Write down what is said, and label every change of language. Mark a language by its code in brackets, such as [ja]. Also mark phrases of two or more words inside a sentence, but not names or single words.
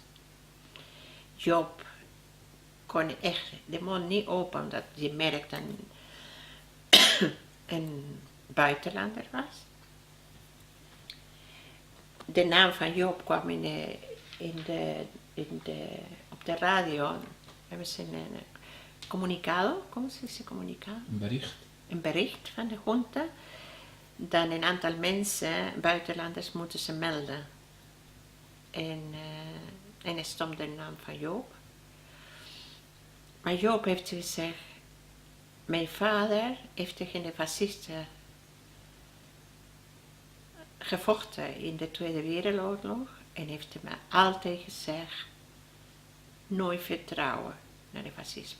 [nl] Job kon echt de mond niet open, omdat je merkt dat een buitenlander was. De naam van Job kwam op de radio. Hebben ze een comunicado, [es] ¿cómo se dice comunicado? [nl] Een bericht. Een bericht van de junta. Dan een aantal mensen, buitenlanders, moeten ze melden. En er stond de naam van Joop. Maar Joop heeft gezegd, mijn vader heeft tegen de fascisten gevochten in de Tweede Wereldoorlog en heeft me altijd gezegd, nooit vertrouwen naar de fascisme.